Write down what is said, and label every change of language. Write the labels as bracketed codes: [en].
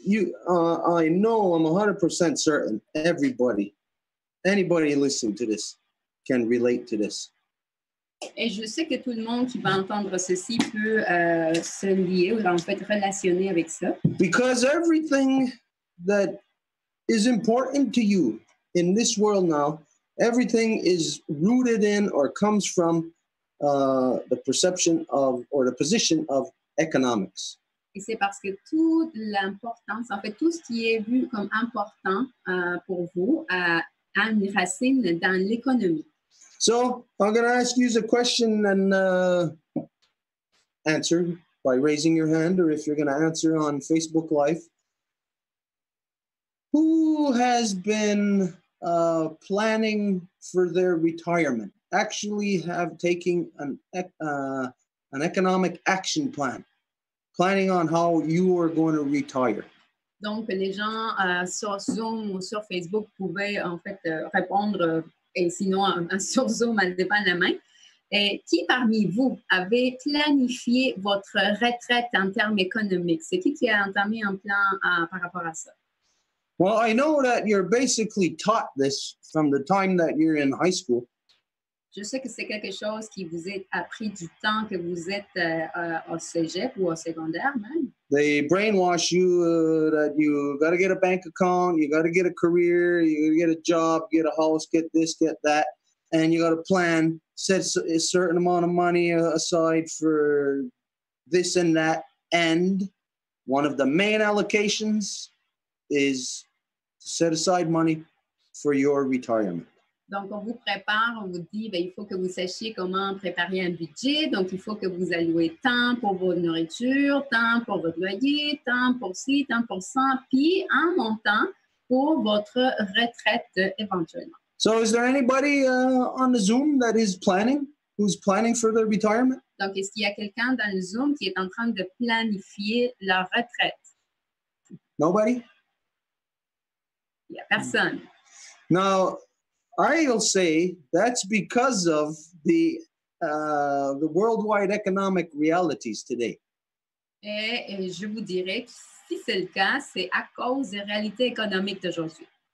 [en] I know I'm 100% certain anybody listening to this can relate to this. [fr] Et je sais que tout le monde qui va entendre ceci peut se lier ou en fait relationner avec ça. [en] Because everything that is important to you in this world now, everything is rooted in or comes from the perception of or the position of economics. [fr] Et c'est parce que toute l'importance, en fait, tout ce qui est vu comme important pour vous a une racine dans l'économie. [en] So I'm going to ask you a question and answer by raising your hand, or if you're going to answer on Facebook Live. Who has been planning for their retirement? Actually have taken an economic action plan, planning on how you are going to retire. [fr] Donc, les gens sur Zoom ou sur Facebook pouvaient en fait répondre, et sinon sur Zoom, elle dépend de la main. Et qui parmi vous avez planifié votre retraite en termes économiques? C'est qui a entamé un plan par rapport à ça? [en] Well, I know that you're basically taught this from the time that you're in high school. [fr] Je sais que c'est quelque chose qui vous est appris du temps que vous êtes au cégep ou au secondaire même. [en] They brainwash you that you got to get a bank account, you got to get a career, you got to get a job, get a house, get this, get that, and you got to plan, set a certain amount of money aside for this and that. And one of the main allocations is to set aside money for your retirement. [fr] Donc, on vous prépare, on vous dit, il faut que vous sachiez comment préparer un budget. Donc, il faut que vous allouez tant pour votre nourriture, tant pour votre loyer, tant pour ci, tant pour ça, puis un montant pour votre retraite éventuellement. [en] So is there anybody on the Zoom that is planning, who's planning for their retirement? [fr] Donc, est-ce qu'il y a quelqu'un dans le Zoom qui est en train de planifier leur retraite? [en] Nobody? [fr] Il n'y a personne. [en] Now, I'll say that's because of the worldwide economic realities today. [fr] Et je vous dirais que si c'est le cas, c'est à cause des réalités économiques d'aujourd'hui.